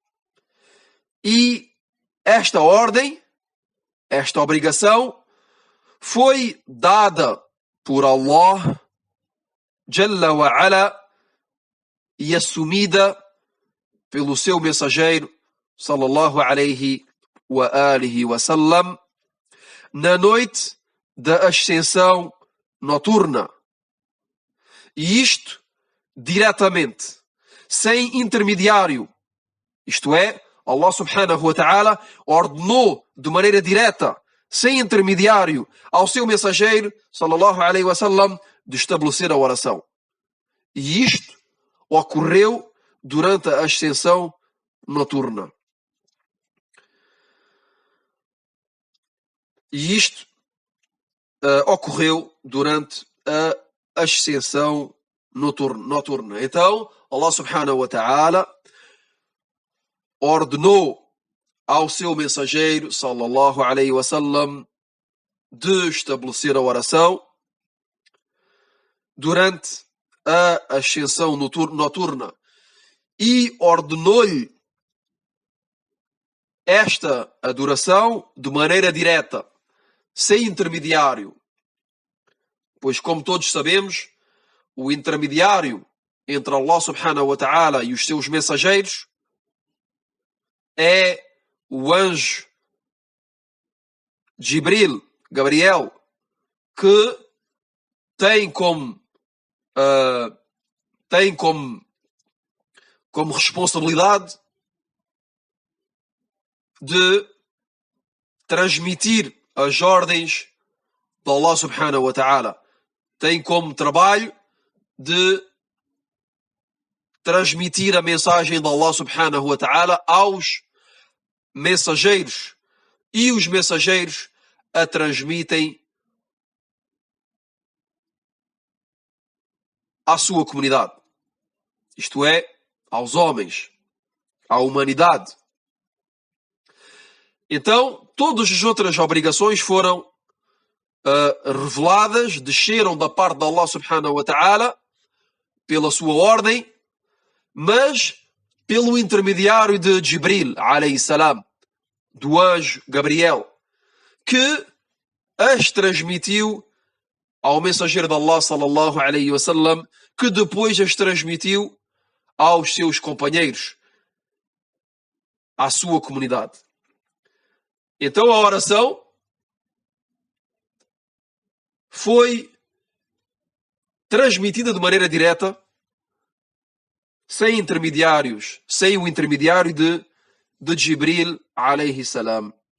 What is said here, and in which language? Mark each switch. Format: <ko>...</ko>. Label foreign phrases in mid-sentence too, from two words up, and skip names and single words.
<pt>E esta ordem, esta obrigação, foi dada por Allah</pt> <ar>جل وعلا</ar> <pt>e assumida pelo seu mensageiro</pt> <ar>صلى الله عليه وآله وسلم</ar> <pt>na noite da ascensão noturna. E isto diretamente, sem intermediário. Isto é, Allah</pt> <ar>سبحانه وتعالى</ar> <pt>ordenou de maneira direta, sem intermediário, ao seu mensageiro</pt> <ar>صلى الله عليه وسلم</ar> <pt>de estabelecer a oração. E isto ocorreu durante a ascensão noturna. E isto ocorreu durante a ascensão noturna. Então, Allah</pt> <ar>سبحانه وتعالى</ar> <pt>ordenou ao seu mensageiro</pt> <ar>صلى الله عليه وسلم</ar> <pt>de estabelecer a oração durante a ascensão noturna e ordenou-lhe esta adoração de maneira direta, sem intermediário. Pois, como todos sabemos, o intermediário entre Allah</pt> <ar>سبحانه وتعالى</ar> <pt>e os seus mensageiros é o anjo Jibril, Gabriel, que tem como responsabilidade de transmitir as ordens de Allah</pt> <ar>سبحانه وتعالى.</ar> <pt>Tem como trabalho de transmitir a mensagem de Allah</pt> <ar>سبحانه وتعالى</ar> <pt>aos mensageiros. E os mensageiros a transmitem à sua comunidade. Isto é, aos homens, à humanidade. Então, todas as outras obrigações foram reveladas, desceram da parte de Allah</pt> <ar>سبحانه وتعالى,</ar> <pt>pela sua ordem, mas pelo intermediário de Jibril,</pt> <ar>عليه السلام,</ar> <pt>do anjo Gabriel, que as transmitiu ao mensageiro de Allah</pt> <ar>صلى الله عليه وسلم,</ar> <pt>que depois as transmitiu aos seus companheiros, à sua comunidade. Então a oração foi transmitida de maneira direta, sem intermediários, sem o intermediário de Jibril</pt> <ar>عليه السلام.</ar>